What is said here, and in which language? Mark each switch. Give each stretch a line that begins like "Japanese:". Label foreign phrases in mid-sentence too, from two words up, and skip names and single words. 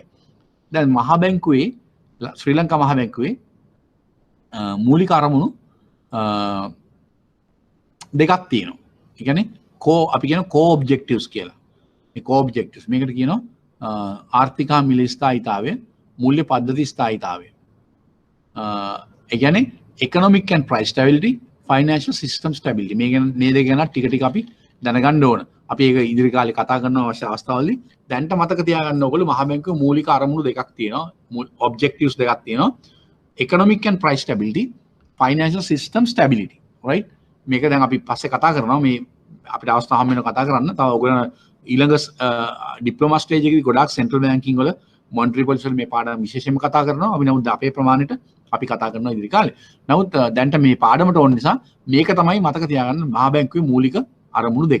Sinhala: දැන් මහා බැංකුවේ ශ්‍රී ලංකා මහා බැංකුවේ මූලික අරමුණු දෙකක් තියෙනවා. ඒ කියන්නේ අපි කියන
English: co objectives
Sinhala: කියලා. මේ
English: co objectives
Sinhala: මේකට කියනවා ආර්ථික හා මිල ස්ථායීතාවය, මූල්‍ය පද්ධති ස්ථායීතාවය. ඒ කියන්නේ
English: economic and price stability, financial system stability.
Sinhala: මේ ගැන මේ දෙක ගැන ටික අපි දැනගන්න ඕන. අපි ඒක ඉදිරි කාලේ කතා කරන අවශ්‍ය අවස්ථාවලදී දැන්ට මතක තියාගන්න ඕගොල්ලෝ මහා බැංකුවේ මූලික අරමුණු දෙකක් තියෙනවා. ඔබ්ජෙක්ටිව්ස් දෙකක් තියෙනවා.
English: economic and price stability, financial system stability. right?
Sinhala: මේක දැන් අපි පස්සේ කතා කරනවා මේ අපිට අවස්ථාව හම් වෙනවා කතා කරන්න. තව ඔයගොල්ලෝ ඊළඟ
English: diploma stage
Sinhala: එකේදී ගොඩාක්
English: central banking
Sinhala: වල
English: monetary policy
Sinhala: වල මේ පාඩම විශේෂයෙන්ම කතා කරනවා. අපි නමුත් අපේ ප්‍රමාණයට අපි කතා කරනවා ඉදිරි කාලේ. නමුත් දැන්ට මේ පාඩමට ඕන නිසා මේක තමයි මතක තියාගන්න මහා බැංකුවේ මූලික අරමුණු දෙක.